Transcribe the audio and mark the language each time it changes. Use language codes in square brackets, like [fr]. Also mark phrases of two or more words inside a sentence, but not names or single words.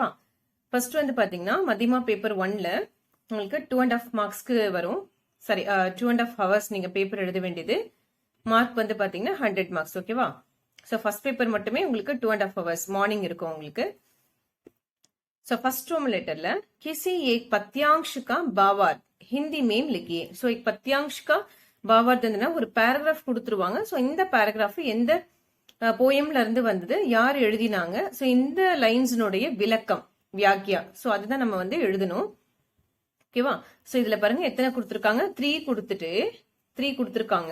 [ta] ஃபர்ஸ்ட் வந்து பாத்தீங்கன்னா மத்தியமா பேப்பர் 1ல உங்களுக்கு 2.5 மார்க்ஸ்க்கு வரும். சாரி, 2.5 ஹவர்ஸ் நீங்க பேப்பர் எழுத வேண்டியது. மார்க் வந்து பாத்தீங்கன்னா 100 மார்க்ஸ். ஓகேவா? ஸோ [en] first paper [ta] மட்டுமே உங்களுக்கு 2.5 [en] hours morning [ta] இருக்கும் உங்களுக்கு. ஸோ ஃபர்ஸ்ட் ரோமன் லெட்டர்ல [hi] किसी एक पद्यांश का भावार्थ हिंदी में लिखिए. [ta] ஸோ [hi] एक पद्यांश का भावार्थ [ta] ஒரு பேராகிராஃப் கொடுத்துருவாங்க. ஸோ இந்த பேராகிராஃப் எந்த போயம்ல இருந்து வந்தது, யார் எழுதினாங்க, ஸோ இந்த லைன்ஸ்னுடைய விளக்கம், வியாக்கியா. ஸோ அதுதான் நம்ம வந்து எழுதணும். ஓகேவா? சோ இதுல பாருங்க எத்தனை கொடுத்திருக்காங்க, 3 கொடுத்துட்டு 3 கொடுத்திருக்காங்க.